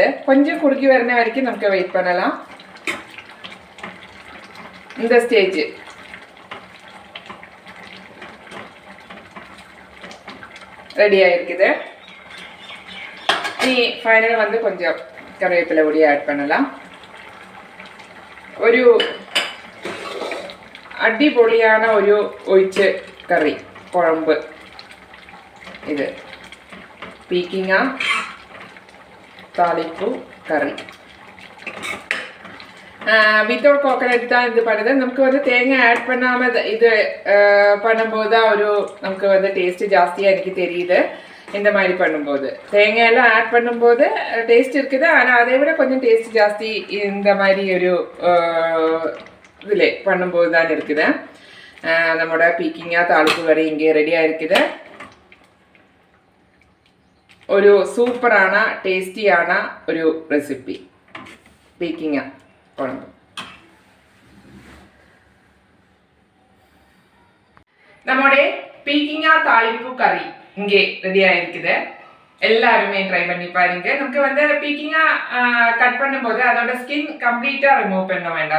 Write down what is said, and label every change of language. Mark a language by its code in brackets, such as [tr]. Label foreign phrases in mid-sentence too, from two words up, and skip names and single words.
[ta] கொஞ்சம் குறுக்கி வரன வரைக்கும் நமக்கு வெயிட் பண்ணலாம். இந்த ஸ்டேஜ் ரெடியாக இருக்குது. இனி ஃபைனல் வந்து கொஞ்சம் கருவேப்பிலை பொடி ஆட் பண்ணலாம். [ml] ഒരു അടിപൊളിയാണ് ഒരു ഒഴിച്ച് കറി കുഴമ്പ്. [ta] இது பீக்கிங்க தாளிப்பு கறி [en] without coconut [ta] தான் இது பண்ணுது. நமக்கு வந்து தேங்காய் ஆட் பண்ணாமல் இது பண்ணும்போது தான் ஒரு நமக்கு வந்து டேஸ்ட்டு ஜாஸ்தியாக எனக்கு தெரியுது. இந்த மாதிரி பண்ணும்போது தேங்காயெல்லாம் ஆட் பண்ணும்போது டேஸ்ட் இருக்குது. ஆனால் அதை விட கொஞ்சம் டேஸ்ட் ஜாஸ்தி இந்த மாதிரி ஒரு இதில் பண்ணும்போது தான் இருக்குது. நம்மளோட பீக்கிங்கா தாளிப்பு வரை இங்கே ரெடியாக இருக்குது. [ml] ഒരു സൂപ്പറാണ് ടേസ്റ്റിയാണ് ഒരു റെസിപ്പി പീക്കിങ്ങ കുഴമ്പ്. [ta] நம்முடைய பீக்கிங்கா தாளிப்பு கறி இங்கே ரெடியா இருக்குது. எல்லாருமே ட்ரை பண்ணி பாருங்க. நமக்கு வந்து பீக்கிங்கா கட் பண்ணும்போது அதோட ஸ்கின் கம்ப்ளீட்டா ரிமூவ் பண்ண வேண்டாம்.